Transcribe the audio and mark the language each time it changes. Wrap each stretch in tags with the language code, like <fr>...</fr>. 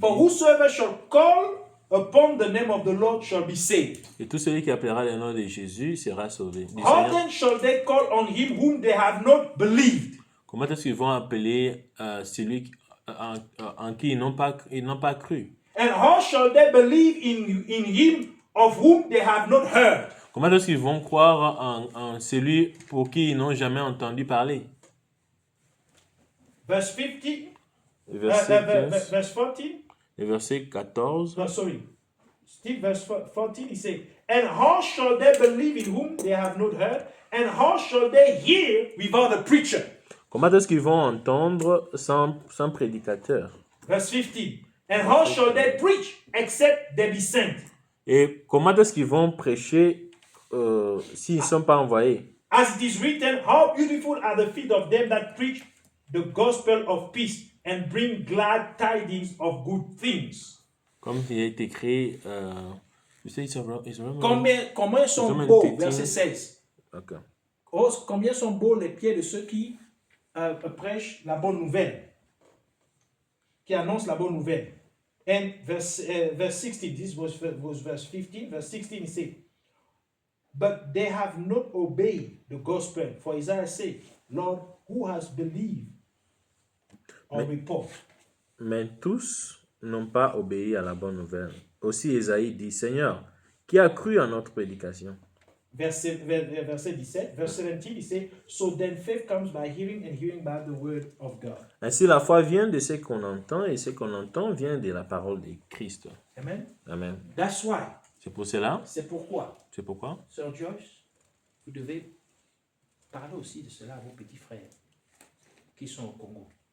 <en>for whosoever shall call upon the name of the Lord shall be saved.</en> <fr>et tout celui qui appellera le nom de Jésus sera sauvé. Du</fr> <en>How</en> <fr>Seigneur.</fr> <en>then shall they call on him whom they have not believed?</en> <fr>Comment est-ce qu'ils vont appeler celui en qui ils n'ont pas cru?</fr> <en>And how shall they believe in him of whom they have not heard?</en> <fr>Comment est-ce qu'ils vont croire en celui pour qui ils n'ont jamais entendu parler?</fr> <en>Verse 15,</en> <fr>Verset 15,</fr> <en>verse 14.</en> <fr>le verset 14.</fr> <en>No, sorry. Still verse 14, he says, and how shall they believe in whom they have not heard? And how shall they hear without a preacher?</en> <fr>Comment est-ce qu'ils vont entendre sans prédicateur?</fr> <en>Verse 15, and how shall they preach except they be sent?</en> <fr>Et comment est-ce qu'ils vont prêcher s'ils ne sont pas envoyés?</fr> <en>As it is written, how beautiful are the feet of them that preach the gospel of peace and bring glad tidings of good things.</en> <fr>Comme il est écrit,</fr> <en>you say it's Roman.</en> <fr>Combien sont Romains beaux, 13. verset 16.</fr> <en>Okay.</en> <fr>Oh, combien sont beaux les pieds de ceux qui prêchent la bonne nouvelle, qui annoncent la bonne nouvelle.</fr> <en>And verse 16, this was verse 15. Verse 16, he said, but they have not obeyed the gospel. For Isaiah said, Lord, who has believed our report?</en> <fr>Mais tous n'ont pas obéi à la bonne nouvelle. Aussi Ésaïe dit, Seigneur, qui a cru à notre prédication? verset 17,</fr> <en>verse 17, he says, so then faith comes by hearing and hearing by the word of God.</en> <fr>Ainsi, la foi vient de ce qu'on entend et ce qu'on entend vient de la parole de Christ. Amen. Amen.</fr> <en>That's why.</en> <fr>C'est pour cela. C'est pourquoi, C'est pourquoi. Sir Joyce, vous devez parler aussi de cela à vos petits frères qui sont au Congo.</fr>